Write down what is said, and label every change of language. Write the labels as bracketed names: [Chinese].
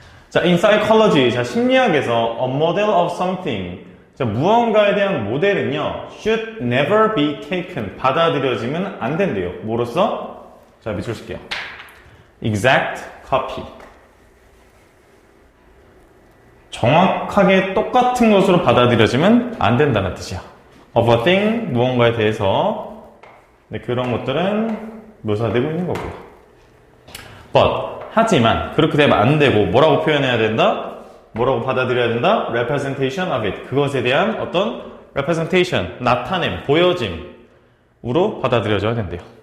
[Korean] 자, [English] in psychology, [Korean] 자, 심리학에서 [English] a model of something, [Korean] 자, 무언가에 대한 모델은요, [English] should never be taken, [Korean] 받아들여지면 안 된대요. 뭐로써? 자, 밑줄 쓸게요. [English] exact copy. [Korean] 정확하게 똑같은 것으로 받아들여지면 안 된다는 뜻이야. [English] of a thing, [Korean] 무언가에 대해서. 네, 그런 것들은 묘사되고 있는 거고요. but, 하지만, 그렇게 되면 안 되고, 뭐라고 표현해야 된다? 뭐라고 받아들여야 된다? [English] representation of it. [Korean] 그것에 대한 어떤 representation, 나타냄, 보여짐으로 받아들여져야 된대요.